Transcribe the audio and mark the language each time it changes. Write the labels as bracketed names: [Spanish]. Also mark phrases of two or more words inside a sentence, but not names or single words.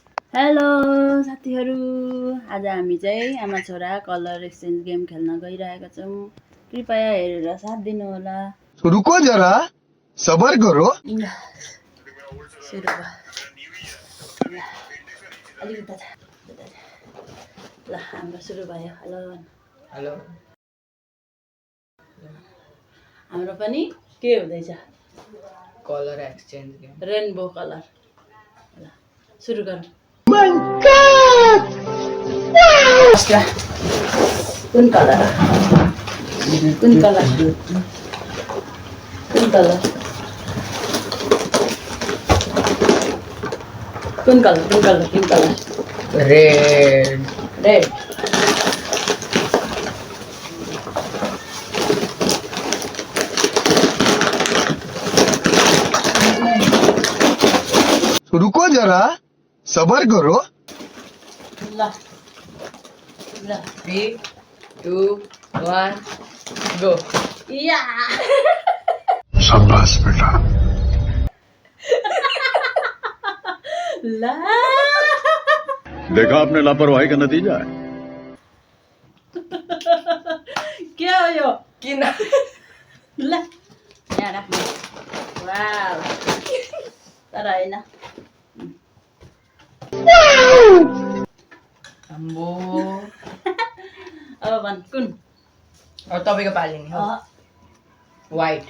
[Nepali] हेलो साथीहरू, आज हामी चाहिँ आमा छोरा [English] colour exchange game [Nepali] खेल्न गइरहेका छौँ। कृपया हेरेर साथ दिनुहोला। [Hindi] रुको जरा सबर करो। [Nepali] सुरु भयो। अलिकति ल हाम्रो सुरु भयो। हेलो हेलो हाम्रो पनि के हुँदैछ? [English] colour exchange game rainbow colour. [Nepali] ल सुरु गरौँ। कुन कलर? कुन कलर? कुन कलर? कुन कलर? कुन कलर? कुन कलर? रेड रेड। [Hindi] रुको जरा सबर करो। [Nepali] ल ल 3, 2, 1 गो। या शाबाश बेटा। ला [Hindi] देखा आपने लापरवाही का नतीजा है। [Nepali] के हो यो? किन ल यहाँ राख्नु। वाउ तर होइन। अम्बो अब भन् कुन? अब तपाईँको पाली नि हो व्हाइट